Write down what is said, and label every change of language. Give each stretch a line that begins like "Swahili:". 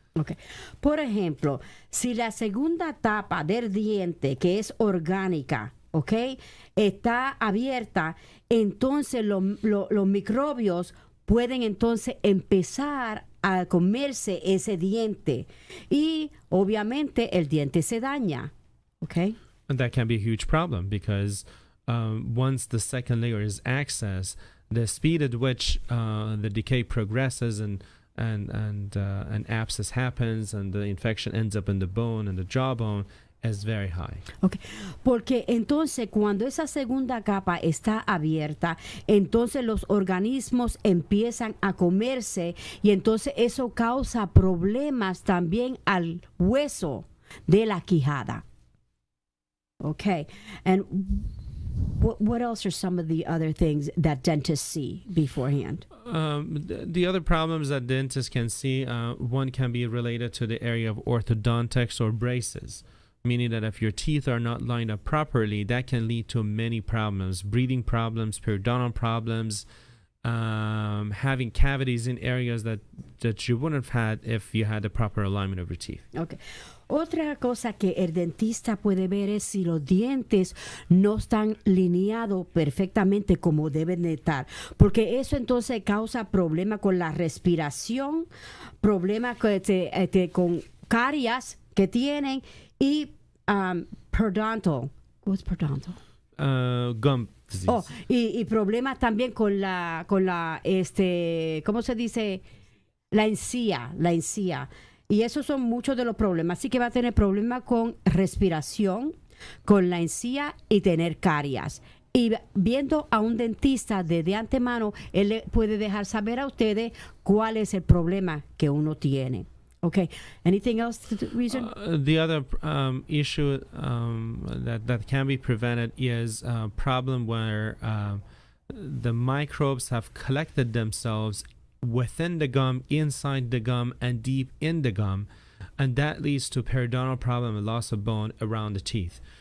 English: Okay.
Spanish: Por ejemplo, si la segunda tapa del diente, que es orgánica, ¿ok?, está abierta, entonces los microbios pueden entonces empezar a comerse ese diente y obviamente el diente se daña, ¿ok?
English: And that can be a huge problem because once the second layer is accessed, the speed at which the decay progresses and abscess happens and the infection ends up in the bone and the jawbone is very high. Okay.
Spanish: Porque entonces cuando esa segunda capa está abierta, entonces los organismos empiezan a comerse y entonces eso causa problemas también al hueso de la quijada.
English: Okay. And what else are some of the other things that dentists see beforehand? The other problems that dentists can see, one can be related to the area of orthodontics or braces. Meaning that if your teeth are not lined up properly, that can lead to many problems, breathing problems, periodontal problems, having cavities in areas that you wouldn't have had if you had the proper alignment of your teeth. Okay.
Spanish: Otra cosa que el dentista puede ver es si los dientes no están lineados perfectamente como deben de estar, porque eso entonces causa problemas con la respiración, problemas con caries que tienen y periodontal.
English: What's periodontal? Gum disease.
Spanish: Oh, y problemas también con la ¿cómo se dice? La encía. Y esos son muchos de los problemas. Así que va a tener problemas con respiración, con la encía y tener caries. Y viendo a un dentista de antemano, él le puede dejar saber a ustedes cuál es el problema que uno tiene.
English: Okay. Anything else to the reason? The other issue that can be prevented is a problem where the microbes have collected themselves within the gum, inside the gum, and deep in the gum, and that leads to periodontal problem and loss of bone around the teeth.